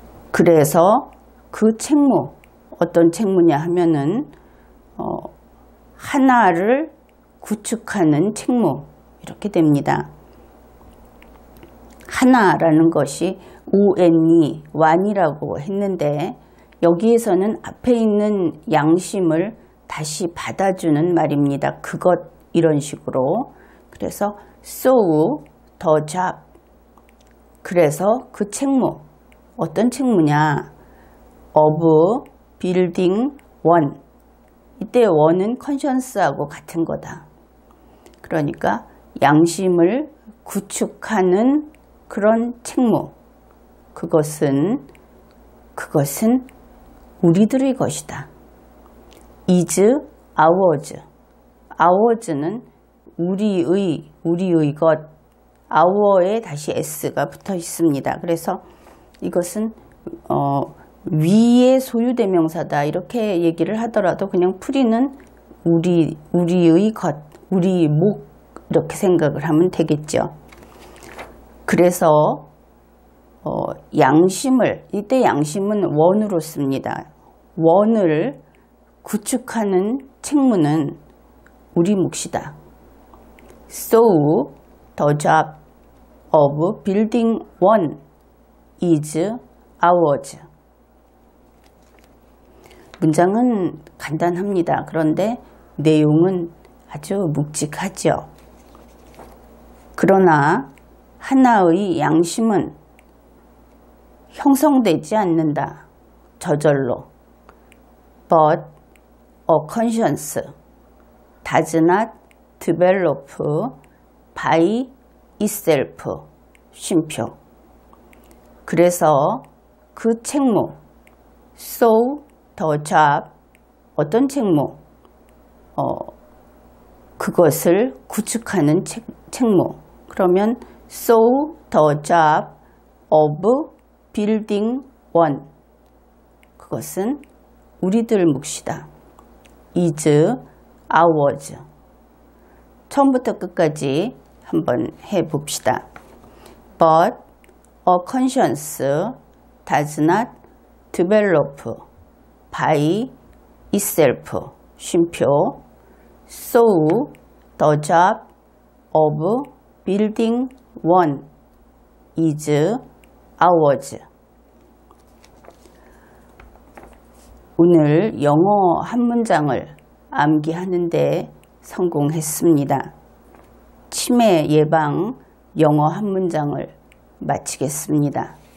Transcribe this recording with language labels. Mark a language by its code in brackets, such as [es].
[ko] 그래서 그 책무, 어떤 책무냐 하면은 하나를 구축하는 책무, 이렇게 됩니다. 하나라는 것이 우엔니, 완이라고 했는데, 여기에서는 앞에 있는 양심을 다시 받아주는 말입니다. 그것, 이런 식으로. 그래서 [en] so, the job. [ko] 그래서 그 책무, 어떤 책무냐? [en] of building one. [ko] 이때 one은 conscience하고 같은 거다. 그러니까 양심을 구축하는 그런 책무, 그것은 우리들의 것이다. [en] is ours. [ko] ours는 우리의 것, our에 다시 s가 붙어 있습니다. 그래서 이것은 위의 소유대명사다, 이렇게 얘기를 하더라도 그냥 풀이는 우리의 것, 우리 목, 이렇게 생각을 하면 되겠죠. 그래서 양심을, 이때 양심은 원으로 씁니다. 원을 구축하는 책무는 우리 몫이다. [en] So, the job of building one is ours. [ko] 문장은 간단합니다. 그런데 내용은 아주 묵직하죠. 그러나 하나의 양심은 형성되지 않는다, 저절로. [en] But a conscience does not develop by itself. [ko] 쉼표. 그래서 그 책무, [en] so the job, [ko] 어떤 책무? 그것을 구축하는 책무. 그러면 [en] so the job of building one. [ko] 그것은 우리들 몫이다. [en] is ours. [ko] 처음부터 끝까지 한번 해봅시다. [en] But a conscience does not develop by itself. [ko] 쉼표. [en] So the job of building one is ours. [ko] 오늘 영어 한 문장을 암기하는데 성공했습니다. 치매 예방 영어 한 문장을 마치겠습니다.